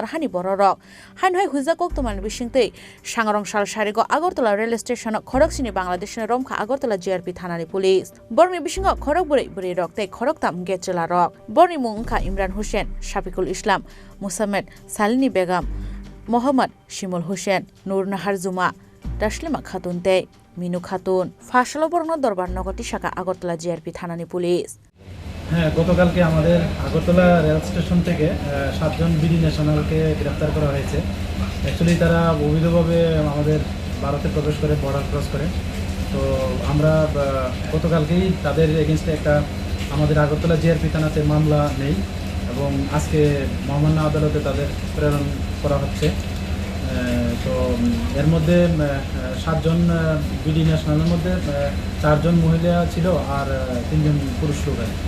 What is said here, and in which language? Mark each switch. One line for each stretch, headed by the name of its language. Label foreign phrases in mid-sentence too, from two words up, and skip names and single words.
Kok Borok: hani bororok hanhai hujakok tuman bisingtei Sangrongsal Sarigo AgartalaRail Stationo Khoroksni Bangladeshino romkha Agartala GRP Thanani police borni bisingo khorok buri rok tei khorok tam gechela rok borni mungkha Imran Hussein Shafikul Islam Musammed Salini Begum Mohammad Shimul Hussein Nur Nahar Juma Taslima Khatun tei Minu Khatun fasalo borno dorbar nogoti saka Agartala GRP Thanani police
Bangla: হ্যাঁ গতকালকে আমাদের আগরতলা রেল স্টেশন থেকে 7 জন
English: BD nationalকে
Bangla: গ্রেফতার করা হয়েছে অ্যাকচুয়ালি তারা অবৈধভাবে আমাদের ভারতে প্রবেশ করে বর্ডার ক্রস করে তো আমরা গতকালকেই তাদের এগেইনস্টে একটা আমাদের আগরতলা জিআরপি থানাতে মামলা নেই এবং আজকে মহামান্য আদালতে তাদের প্রেরণ করা হচ্ছে তো এর মধ্যে 7 জন
English: BD nationalের
Bangla: মধ্যে 4 জন মহিলা ছিল আর 3 জন পুরুষ লোক